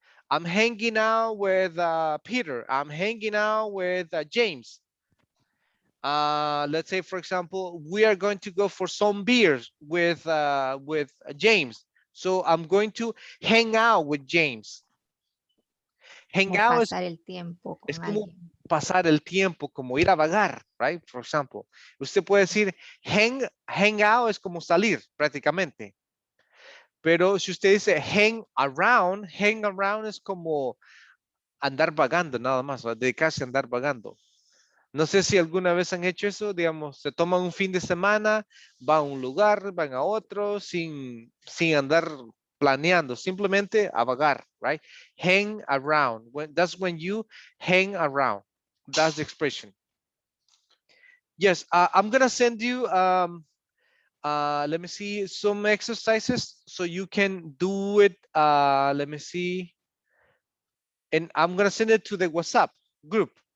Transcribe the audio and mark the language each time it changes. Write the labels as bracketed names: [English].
[English] I'm hanging out with Peter. I'm hanging out with James. Let's say, for example, we are going to go for some beers with James. So I'm going to hang out with James. Hang [Spanish] Como [English] out [Spanish] pasar el tiempo es con como alguien. pasar el tiempo, como ir a vagar, right? [English] For example, [Spanish] usted puede decir hang out es como salir prácticamente. Pero si usted dice hang around es como andar vagando nada más, ¿va? Dedicarse a andar vagando. No sé si alguna vez han hecho eso, digamos, se toman un fin de semana, van a un lugar, van a otro, sin andar planeando, simplemente a vagar, right? [English] Hang around. That's when you hang around. That's the expression. Yes, I'm gonna send you, let me see, some exercises so you can do it. Let me see. And I'm gonna send it to the WhatsApp group.